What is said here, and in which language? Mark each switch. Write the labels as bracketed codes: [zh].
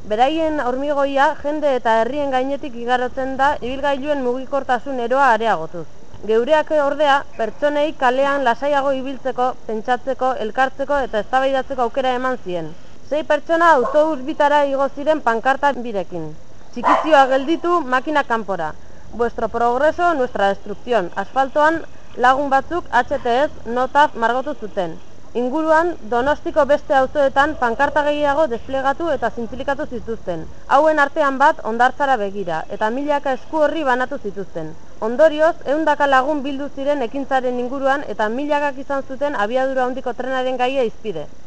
[eu] Beraien hormigoia jende eta herrien gainetik igarotzen da ibilgailuen mugikortasun eroa areagotuz. Geureak ordea, pertsonei kalean lasaiago ibiltzeko, pentsatzeko, elkartzeko eta eztabaidatzeko aukera eman zien. 6 pertsona autobus bitara igo ziren pankarta birekin. Txikizioa gelditu, makina kanpora. [es] Vuestro progreso, nuestra destrucción. [eu] Asfaltoan lagun batzuk HTS notaz margotu zuten. Inguruan Donostiko beste auzoetan pankarta gehiago desplegatu eta zintzilikatu zituzten. Hauen artean bat hondartzara begira eta milaka esku horri banatu zituzten. Ondorioz, 100 lagun bildu ziren ekintzaren inguruan eta milakak izan zuten abiadura hondiko trenaren gaia izpide.